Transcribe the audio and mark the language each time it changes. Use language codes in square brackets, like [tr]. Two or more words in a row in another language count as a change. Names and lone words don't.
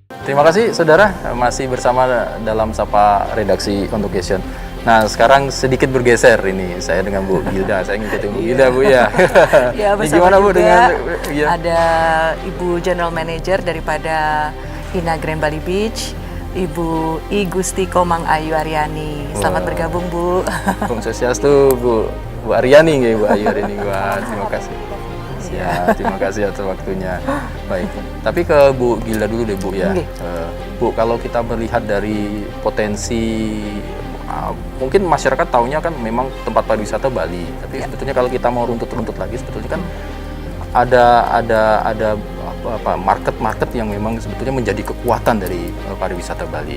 [id] Terima kasih saudara, masih bersama dalam Sapa Redaksi Convocation. Nah, sekarang sedikit bergeser ini saya dengan Bu Gilda. Saya ngikutin Bu Gilda, Bu ya. Ya, Ini gimana Bu dengan ya. ada Ibu [en] General Manager [id] daripada Hina Grand Bali Beach, Ibu I Gusti Komang Ayu Aryani. Selamat bergabung, Bu. Om Swastiastu, Bu Aryani nggih, Bu Ayu Aryani. Wah, terima kasih. Ya, terima kasih atas waktunya. Baik, tapi ke Bu Gilda dulu deh Bu ya. Bu, kalau kita melihat dari potensi, mungkin masyarakat taunya kan memang tempat pariwisata Bali, tapi sebetulnya kalau kita mau runtut-runtut lagi, sebetulnya kan ada market yang memang sebetulnya menjadi kekuatan dari pariwisata Bali.